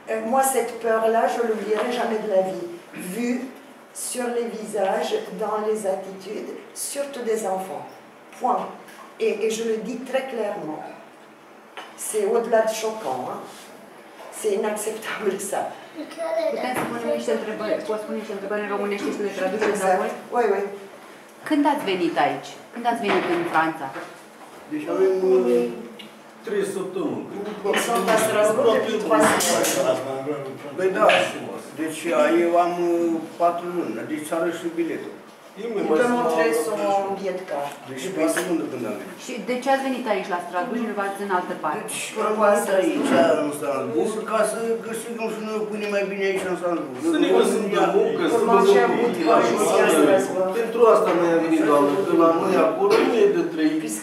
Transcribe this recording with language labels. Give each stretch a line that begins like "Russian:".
French: Moi, cette peur-là, je ne l'oublierai jamais de la vie. Vue sur les visages, dans les attitudes, surtout des enfants. Point. Et je le dis très clairement. C'est au-delà de choquant. Hein. C'est inacceptable, ça.
Romanian: Putem să punem niște întrebări, poți spune niște întrebări în românește și să le traducem înapoi?
French: Oui, oui.
Romanian: Când ați venit aici? Când ați venit în Franța? Deci avem 3 săptămâni.
French: Ils sont à Strasbourg depuis 3 semaines.
Romanian: Păi da, deci eu am 4 luni, deci s-a rășit biletul.
French: Il peut montrer son billet de carte.
Romanian: Deci pe secundă când am venit. Și de ce ați venit aici la Strasbourg și nu v-ați în altă parte? Deci am venit aici în Strasbourg ca să câștigăm și noi o pâine mai bine aici în Strasbourg. Să ne găsim de muncă, să văzăm copiii la școală. Pentru asta noi am venit, doamnă, că la noi acolo nu e de trăit.